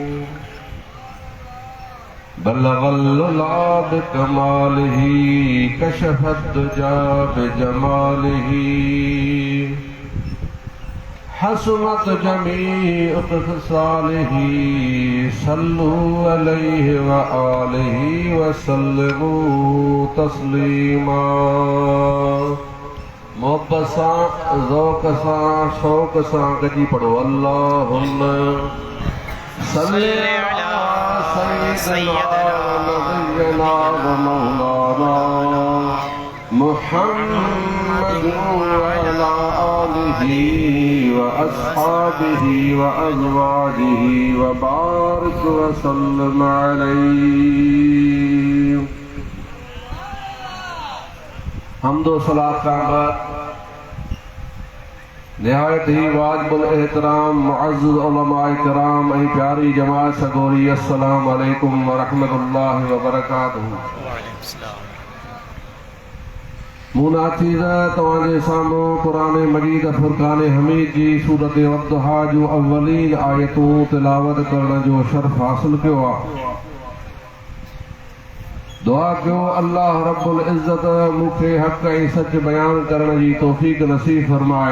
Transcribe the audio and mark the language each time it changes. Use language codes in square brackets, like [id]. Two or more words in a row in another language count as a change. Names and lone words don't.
[ar] بلغ العلا بكماله كشف الدجى بجماله حسنت جميع خصاله صلوا عليه وآله وسلموا تسليما. [sd] मोहब्बत सां ज़ौक़ सां शौक़ सां गॾी पढ़ो [ar] اللهم صل على سيدنا نبينا ومولانا محمد وعلى آله وأصحابه وأزواجه وبارك وسلم عليه. [ur] حمد و صلاۃ کا نہایت ہی واجب الاحترام معزز علمائے کرام [sd] ऐं प्यारी जमात सगोरी [ar] السلام عليكم ورحمة الله وبركاته. [sd] मुनाचीज़ तव्हांजे साम्हूं क़ुरान मजीद फुरक़ान हमीद जी सूरत वद्दुहा जूं अव्वलीन आयतूं तिलावत करण जो शर्फ़ हासिल कयो आहे. दुआ कयो अल्लाह रब्बुल इज़्ज़त मूंखे हक़ ऐं सच बयान करण जी तौफ़ीक़ नसीब फरमाए.